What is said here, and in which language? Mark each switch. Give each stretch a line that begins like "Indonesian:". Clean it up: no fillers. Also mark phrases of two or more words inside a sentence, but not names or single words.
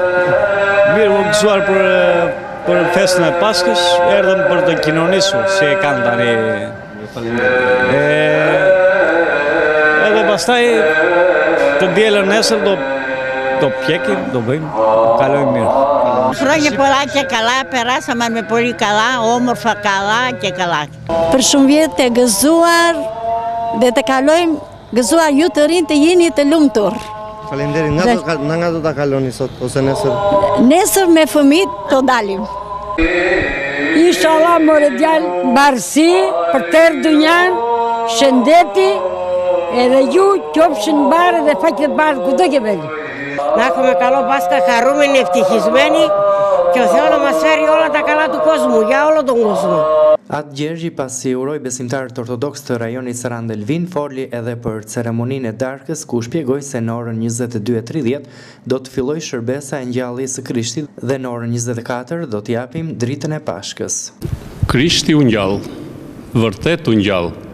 Albanian: Mirë më gëzuar për festën e Paskës, erdhëm për të kinonisur, si e kanë tani. Edhe pastaj të dielën nesër do pjekim, do bëjmë, kalojmë mirë.
Greek: Χρόνια πολλά και καλά, περάσαμε με πολύ καλά, όμορφα καλά και καλά.
Albanian: Për shumë vjet të gëzuar dhe të kalojmë gëzuar ju të rinj të jeni të lumtur. Faleminderit. Nga do ta kaloni sot ose nesër? Nesër me fëmijët të dalim. Inshallah more djalë mbarësi për tërë dunjan, shëndeti, edhe ju qofshin mbarë dhe faqet mbarë kudo që veli.
Greek: Να έχουμε καλό Πάσχα, χαρούμενοι, ευτυχισμένοι και ο Θεός να μας φέρει όλα τα καλά του κόσμου, για όλο τον κόσμο.
Albanian: Atë Gjergji pasi uroi besimtarët ortodoks të rajonit Sarandë Elvin foli edhe për ceremoninë e darkës ku shpjegoi se në orën 22:30 do të fillojë shërbesa e ngjalljes së Krishtit dhe në orën 24 do të japim dritën e Pashkës. Krishti u ngjall, vërtet u ngjall.